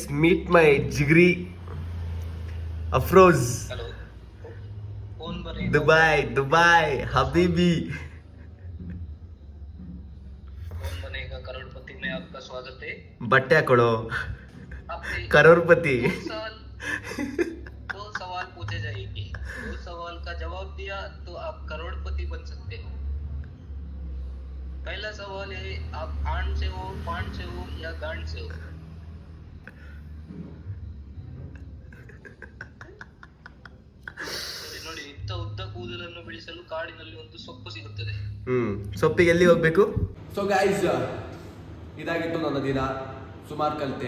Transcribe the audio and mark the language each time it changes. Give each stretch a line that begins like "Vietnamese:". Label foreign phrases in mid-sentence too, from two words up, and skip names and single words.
English: ಮೀಟ್ ಮೈ ಜಿಗ್ರಿ ಅಫ್ರೋಜ್. ದುಬೈ ಹಬೀಬಿ.
Kannada: ಬಟ್ಟೆ ಹಾಕೊಳ್ಳೋ ಕರೋರ್ಪತಿ.
Hindi: सवाल पूछे जाएंगे, वो सवाल का जवाब दिया तो आप करोड़पति बन सकते हो. पहला सवाल है, आप आण से हो, पान से हो या गांड से हो?
Kannada: ನೋಡಿ, ಇಂಥ ಉದ್ದ ಕೂದಲನ್ನು ಬೆಳೆಸಲು ಕಾಡಿನಲ್ಲಿ ಒಂದು ಸೊಪ್ಪು ಸಿಗುತ್ತದೆ. ಸೊಪ್ಪಿಗೆ ಎಲ್ಲಿ ಹೋಗ್ಬೇಕು?
English: so guys,
Kannada: ಇದಾಗಿತ್ತು ನನ್ನ ದಿನ. ಸುಮಾರು ಕಲಿತೆ.